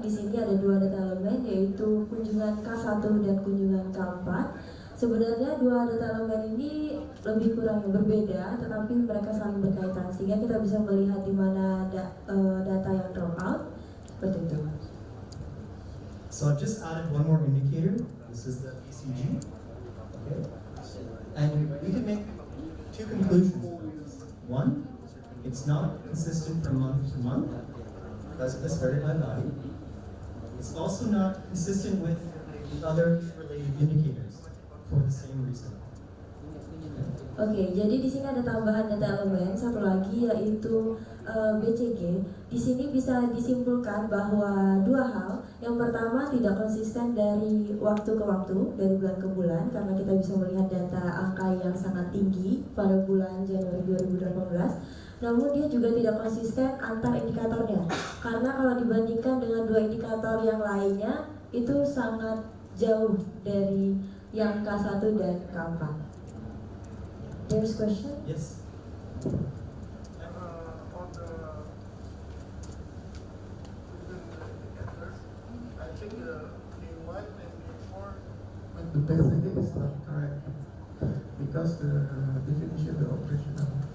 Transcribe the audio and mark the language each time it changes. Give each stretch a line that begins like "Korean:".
Indonesian: Di sini ada dua data elemen, yaitu kunjungan K1 dan kunjungan K4. Sebenarnya dua data elemen ini lebih kurang yang berbeda, tetapi mereka saling berkaitan sehingga kita bisa melihat di mana data yang drop out seperti itu.
English: So I've just added one more indicator. This is the ECG. Okay. And we can make two conclusions. One, it's not consistent from month to month because of this very high value. It's also not consistent with the other related indicators for the same reason.
Indonesian: Oke, jadi di sini ada tambahan data elemen satu lagi yaitu BCG. Di sini bisa disimpulkan bahwa dua hal. Yang pertama, tidak konsisten dari waktu ke waktu, dari bulan ke bulan, karena kita bisa melihat data angka yang sangat tinggi pada bulan Januari 2018. Namun dia juga tidak konsisten antar indikatornya, karena kalau dibandingkan dengan dua indikator yang lainnya itu sangat jauh dari yang K1 dan K4.
English: There's question? Yes. On the I think the K1 and K4 with the BCG is not correct because the definition of the operational.